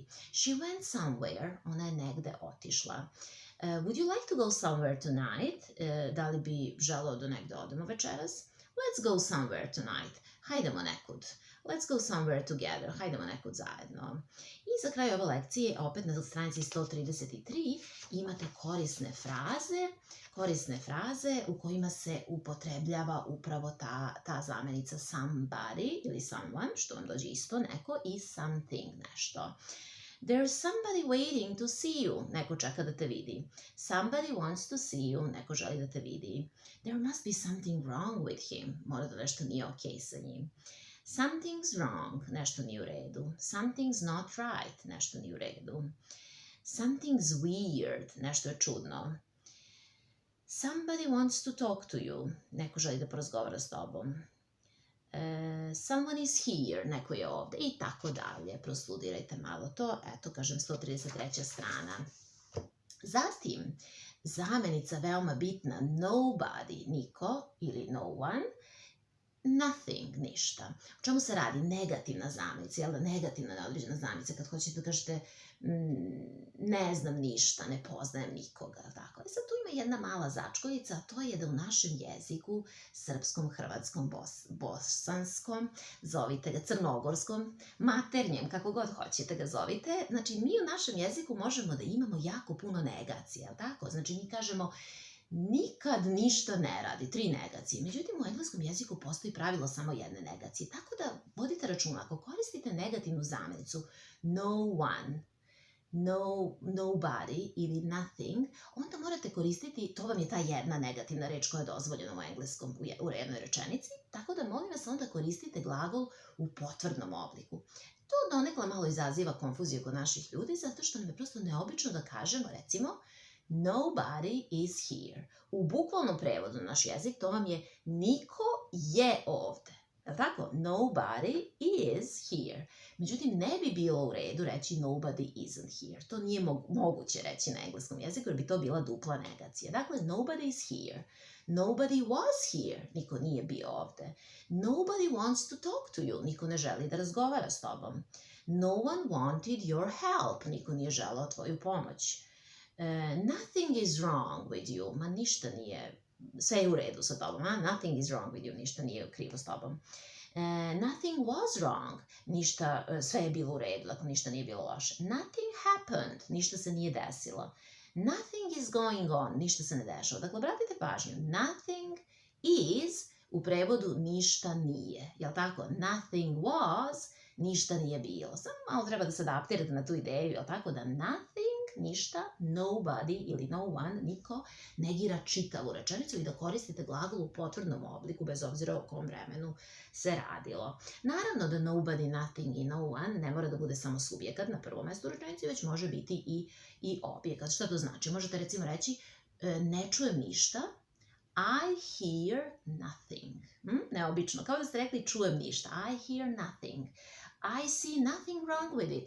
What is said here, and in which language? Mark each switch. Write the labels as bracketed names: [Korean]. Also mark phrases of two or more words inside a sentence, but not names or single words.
[English] She went somewhere. [Serbian] Ona je negde otišla. [English] Would you like to go somewhere tonight? [Serbian] Da li bi želeo da negde odemo večeras? [English] Let's go somewhere tonight. [Serbian] Hajdemo nekud. [English] Let's go somewhere together. [Serbian] Hajdemo nekud zajedno. I za kraj ove lekcije, opet na stranici 133, imate korisne fraze u kojima se upotrebljava upravo ta zamenica somebody ili someone, što vam dođe isto neko, i something, nešto. [English] There's somebody waiting to see you. [Serbian] Neko čeka da te vidi. [English] Somebody wants to see you. [Serbian] Neko želi da te vidi. [English] There must be something wrong with him. [Serbian] Mora da nešto nije okej sa njim. [English] Something's wrong. [Serbian] Nešto nije u redu. [English] Something's not right. [Serbian] Nešto nije u redu. [English] Something's weird. [Serbian] Nešto je čudno. [English] Somebody wants to talk to you. [Serbian] Neko želi da porazgovara s tobom. [English] Someone is here, [Serbian] neko je ovde, i tako dalje. Prostudirajte malo to. Eto, kažem, 133. strana. Zatim, zamenica veoma bitna, nobody, niko ili [English] no one, nothing, [Serbian] ništa. O čemu se radi? Negativna zamenica, jel da? Negativna neodređena zamenica, kad hoćete da kažete ne znam ništa, ne poznajem nikoga, tako. I sad tu ima jedna mala začkoljica, a to je da u našem jeziku, srpskom, hrvatskom, bosanskom, zovite ga crnogorskom, maternjem, kako god hoćete ga zovite, znači mi u našem jeziku možemo da imamo jako puno negacija, jel tako? Znači mi kažemo nikad ništa ne radi, 3 negacije. Međutim, u engleskom jeziku postoji pravilo samo jedne negacije. Tako da vodite računa, ako koristite negativnu zamenicu [English] no one, nobody [Serbian] ili nothing, onda morate koristiti, to vam je ta jedna negativna reč koja je dozvoljena u engleskom u jednoj rečenici, tako da molim vas onda koristite glagol u potvrdnom obliku. To donekle malo izaziva konfuziju kod naših ljudi, zato što nam je prosto neobično da kažemo, recimo, [English] nobody is here. [Serbian] U bukvalnom prevodu na naš jezik to vam je niko je ovde. Je li tako? [English] Nobody is here. [Serbian] Međutim, ne bi bilo u redu reći [English] nobody isn't here. [Serbian] To nije moguće reći na engleskom jeziku jer bi to bila dupla negacija. Dakle, [English] nobody is here. Nobody was here. [Serbian] Niko nije bio ovde. [English] Nobody wants to talk to you. [Serbian] Niko ne želi da razgovara s tobom. [English] No one wanted your help. [Serbian] Niko nije želeo tvoju pomoć. [English] Nothing is wrong with you. [Serbian] Ma ništa nije, sve je u redu sa tobom. [English] Nothing is wrong with you. [Serbian] Ništa nije krivo s tobom. [English] Nothing was wrong. [Serbian] Ništa, sve je bilo u redu, dakle ništa nije bilo loše. [English] Nothing happened. [Serbian] Ništa se nije desilo. [English] Nothing is going on. [Serbian] Ništa se ne dešava. Dakle, obratite pažnju. [English] Nothing is [Serbian] u prevodu ništa nije. Jel tako? [English] Nothing was, [Serbian] ništa nije bilo. Samo malo treba da se adaptirate na tu ideju, jel tako? Da nothing, ništa, nobody ili [English] no one, [Serbian] niko, negira čitavu rečenicu i da koristite glagol u potvrdnom obliku, bez obzira o kom vremenu se radilo. Naravno da [English] nobody, nothing [Serbian] i [English] no one [Serbian] ne mora da bude samo subjekat na prvom mestu rečenici, već može biti i objekat. Šta to znači? Možete recimo reći ne čujem ništa, [English] I hear nothing. [Serbian] Neobično, kao da ste rekli čujem ništa. [English] I hear nothing. I see nothing wrong with it.